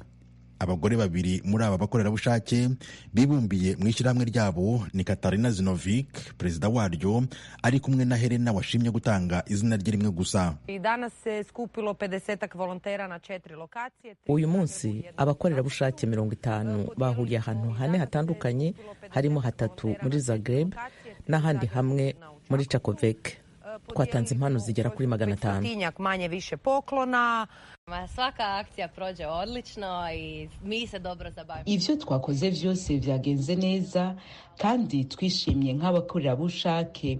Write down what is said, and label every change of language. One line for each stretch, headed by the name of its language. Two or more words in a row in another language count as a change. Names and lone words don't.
Kinyarwanda: Abagore babiri muri aba bakorerabushake bibumbiye mu ishyirahamwe ryabo ni Katarina Zinovic, perezida waryo, ari kumwe na Helena washimye gutanga izina rye rimwe gusa. Uyu munsi abakorerabushake 50 bahuriye ahantu hane hatandukanye, harimo 3 muri Zagreb n'ahandi hamwe muri Čakovec. Twatanze impano zigera kuri 500.
Rundi: Ivyo twakoze vyose vyagenze neza kandi twishimye nk'abakorerabushake.